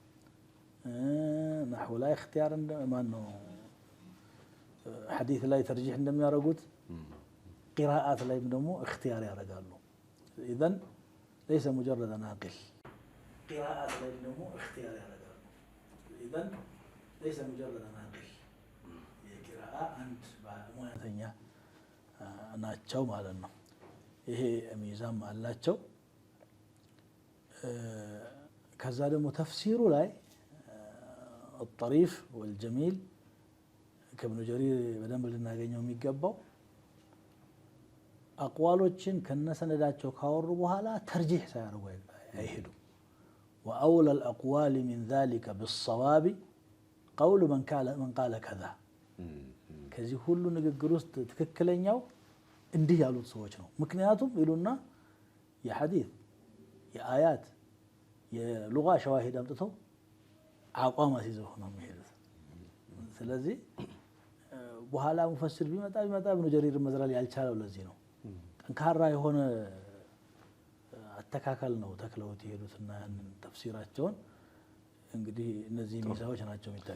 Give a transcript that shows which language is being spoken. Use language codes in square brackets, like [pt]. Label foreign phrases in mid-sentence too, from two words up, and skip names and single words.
[am] ናሕው ላይ እክትያር ማን ነው፣ ሐዲስ ላይ ተርጂህ እንደሚያደርጉት ቂራአት ላይም ደግሞ እክትያር ያደርጋሉ። [ar] إذن ليس مجرد ناقل [am] ቂራአት ላይም ደግሞ እክትያር ያደርጋሉ። [ar] إذن ليس مجرد ناقل [am] የቂራአ አንድ ሙያተኛ ናቸው ማለት ነው። ይሄ ሚዛም አላቸው። ከዛ ደግሞ ተፍሲሩ ላይ [ar] الطريف والجميل [am] ከኢብኑ ጀሪር በደንብ ልናገኘው የሚገባው አቅዋሎችን ከነሰነዳቸው ካወሩ በኋላ ተርጂህ ሳያደርጉ [ar] አይሄዱም። وأولى الأقوال من ذلك بالصواب قول من قال كذا [am] ከዚህ ሁሉ ንግግር ውስጥ ትክክለኛው እንዲህ ያሉት ሰዎች ነው። ምክንያቱም ይሉና የሐዲስ የአያት የሉጋ ሸዋሂድ አምጥተው አቋም አስይዘው ነው የሚሄዱት። ስለዚህ በኋላ ሙፈሲር ቢመጣ ኢብኑ ጀሪር መዝራል ያልቻለው ለዚህ ነው። ጠንካራ የሆነ አተካከል ነው ተክለውት የሄዱትና ያንን ተፍሲራቸውን እንግዲህ እነዚህ ሚዛዎች ናቸው የሚታዩ።